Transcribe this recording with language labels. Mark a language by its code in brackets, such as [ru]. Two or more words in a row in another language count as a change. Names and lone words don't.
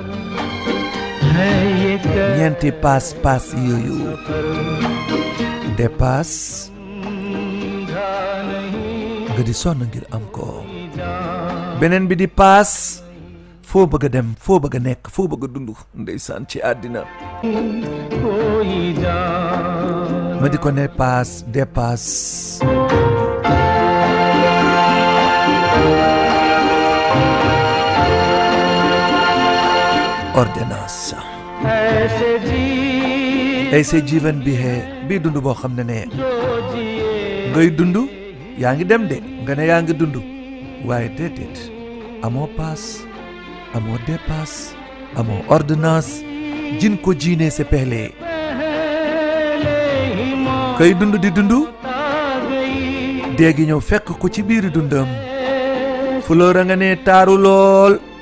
[wo] ñeenti paas yooyu dépasse nga di sonn ngir am ko beneen bi di paas foo bëgg a dem foo bëgg a nekk foo bëgg a dund ndeysaan ci àddina ma di ko ne paas [fr] dépasse ordonnance [hi] ऐसे जीवन [wo] bi है bii dund boo xam ne ngay dund yaa ngi dem de nga ne yaa ngi dund waaye déedéet amoo paas amoo dépasse amoo ordonnance jin ko jiinee sa peelee kay dund di dund dee gi ñëw fekk ko ci biiri dundam fleur a nga ne taaru lool